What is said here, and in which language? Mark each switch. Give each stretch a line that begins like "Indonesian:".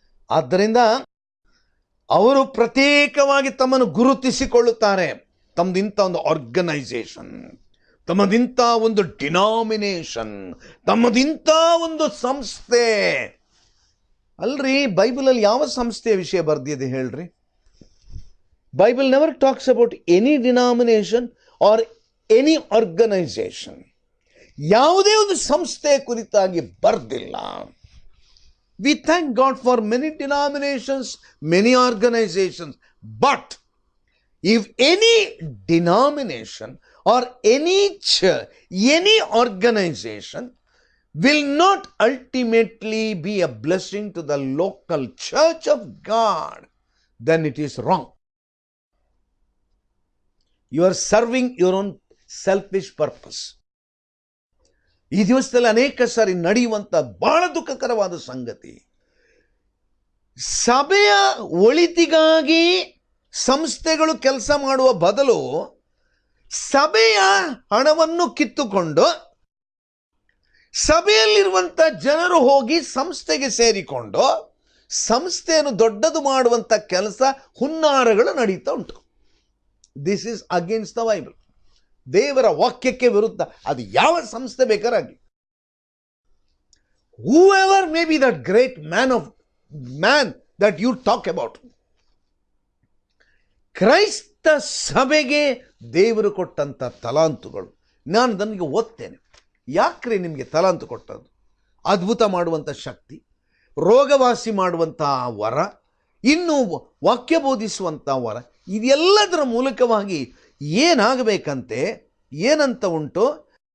Kannada: ಆದ್ದರಿಂದ ಅವರು ಪ್ರತ್ಯೇಕವಾಗಿ ತಮ್ಮನ್ನು ಗುರುತಿಸಿಕೊಳ್ಳುತ್ತಾರೆ. ತಮ್ಮದಿಂಥ ಒಂದು ಆರ್ಗನೈಸೇಷನ್, ತಮ್ಮದಿಂಥ ಒಂದು ಡಿನಾಮಿನೇಷನ್, ತಮ್ಮದಿಂಥ ಒಂದು ಸಂಸ್ಥೆ. ಅಲ್ರಿ, ಬೈಬಲಲ್ಲಿ ಯಾವ ಸಂಸ್ಥೆಯ ವಿಷಯ ಬರ್ದಿದೆ ಹೇಳ್ರಿ?
English: Bible never talks about any denomination or any organization.
Kannada: ಯಾವುದೇ ಒಂದು ಸಂಸ್ಥೆ ಕುರಿತಾಗಿ ಬರ್ದಿಲ್ಲ.
English: We thank God for many denominations, many organizations. But if any denomination or any church, any organization will not ultimately be a blessing to the local church of God, then it is wrong. You are serving your own selfish purpose.
Kannada: ಈ ದಿವಸದಲ್ಲಿ ಅನೇಕ ಸಾರಿ ನಡೆಯುವಂಥ ಬಹಳ ದುಃಖಕರವಾದ ಸಂಗತಿ, ಸಭೆಯ ಒಳಿತಿಗಾಗಿ ಸಂಸ್ಥೆಗಳು ಕೆಲಸ ಮಾಡುವ ಬದಲು ಸಭೆಯ ಹಣವನ್ನು ಕಿತ್ತುಕೊಂಡು ಸಭೆಯಲ್ಲಿರುವಂಥ ಜನರು ಹೋಗಿ ಸಂಸ್ಥೆಗೆ ಸೇರಿಕೊಂಡು ಸಂಸ್ಥೆಯನ್ನು ದೊಡ್ಡದು ಮಾಡುವಂಥ ಕೆಲಸ ಹುನ್ನಾರಗಳು ನಡೀತಾ ಉಂಟು.
English: This is against the Bible.
Kannada: ದೇವರ ವಾಕ್ಯಕ್ಕೆ ವಿರುದ್ಧ. ಅದು ಯಾವ ಸಂಸ್ಥೆ ಬೇಕಾರಾಗಲಿ.
English: whoever may be that great man that you talk about,
Kannada: ಕ್ರೈಸ್ತ ಸಭೆಗೆ ದೇವರು ಕೊಟ್ಟಂಥ ತಲಾಂತುಗಳು. ನಾನು ನನಗೆ ಓದ್ತೇನೆ. ಯಾಕ್ರಿ ನಿಮಗೆ ತಲಾಂತು ಕೊಟ್ಟದ್ದು? ಅದ್ಭುತ ಮಾಡುವಂಥ ಶಕ್ತಿ, ರೋಗವಾಸಿ ಮಾಡುವಂಥ ವರ, ಇನ್ನು ವಾಕ್ಯ ಬೋಧಿಸುವಂಥ ವರ, ಇದೆಲ್ಲದರ ಮೂಲಕವಾಗಿ ಏನಾಗಬೇಕಂತೆ, ಏನಂತ ಉಂಟು?